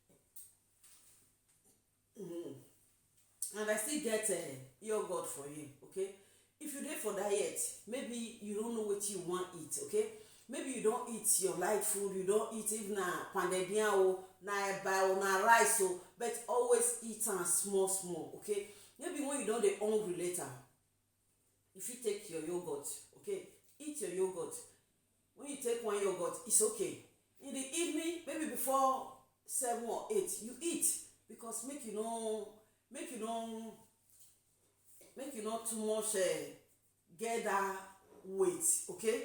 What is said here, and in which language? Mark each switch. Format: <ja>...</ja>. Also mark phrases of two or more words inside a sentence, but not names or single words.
<pcm>And I still get yogurt for you, okay? If you dey for diet, maybe you don't know what you want eat, okay? Maybe you don't eat your light food, you don't eat even na pounded yam o, na eba o, na rice o, but always eat am small, okay? Maybe when you don't dey hungry later, if you take your yogurt, okay? Eat your yogurt. When you take one yogurt, it's okay. In the evening, maybe before 7 or 8, you eat because make you not too much get that weight, okay?</pcm>